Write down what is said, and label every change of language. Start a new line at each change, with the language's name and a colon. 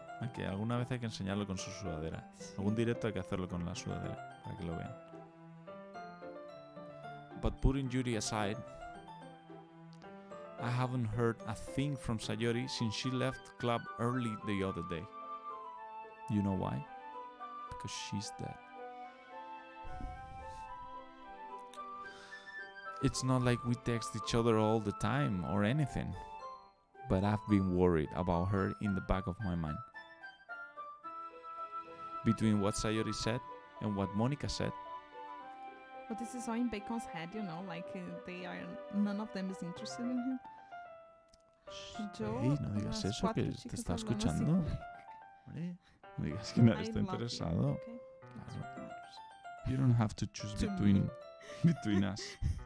Spanish: Okay, alguna vez hay que enseñarlo con su sudadera. Algún directo hay que hacerlo con la sudadera para que lo vean.
English: But putting Yuri aside, I haven't heard a thing from Sayori since she left club early the other day. You know why? Because she's dead. It's not like we text each other all the time or anything, but I've been worried about her in the back of my mind. Between what Sayori said and what Monica said. But this is all in Bacon's head, you know, like none of them is interested in him.
Spanish: Hey, no digas eso, que te está escuchando. Vale. No digas que no está interesado.
English: Okay.
Spanish: Claro.
English: You don't have to choose between us.